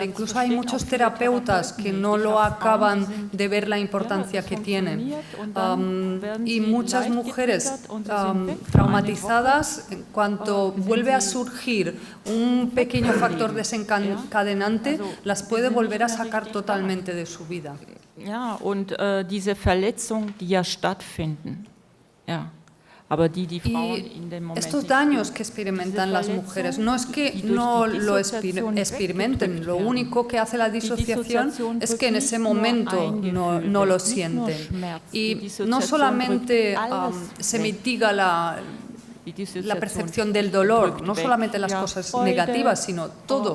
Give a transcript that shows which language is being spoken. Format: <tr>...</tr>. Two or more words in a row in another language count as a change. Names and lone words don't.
<es>Incluso hay muchos terapeutas que no lo acaban de ver la importancia que tiene. Y muchas mujeres traumatizadas, en cuanto vuelve a surgir un pequeño factor desencadenante, las puede volver a sacar totalmente de su vida.</es> <de>Ja, und diese Verletzungen, die ja stattfinden, ja.</de> <es>Y estos daños que experimentan las mujeres no es que no lo experimenten, lo único que hace la disociación es que en ese momento no lo sienten. Y no solamente se mitiga la percepción del dolor, no solamente las cosas negativas, sino todo.</es>